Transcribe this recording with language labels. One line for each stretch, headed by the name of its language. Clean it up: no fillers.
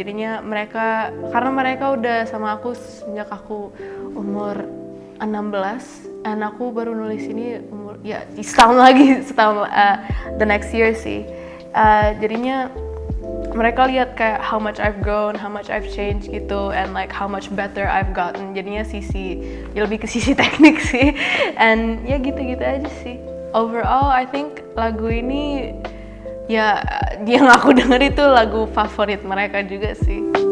Indonesian: Jadinya karena mereka udah sama aku sejak aku umur 16, and aku baru nulis ini umur setahun
English: the next year
Indonesian: sih. Jadinya mereka lihat kayak
English: how much I've grown, how much I've changed gitu, and like how much better I've gotten.
Indonesian: Jadinya lebih ke sisi teknik sih. And ya gitu-gitu aja sih.
English: Overall I think
Indonesian: lagu ini ya yang aku denger itu lagu favorit mereka juga sih.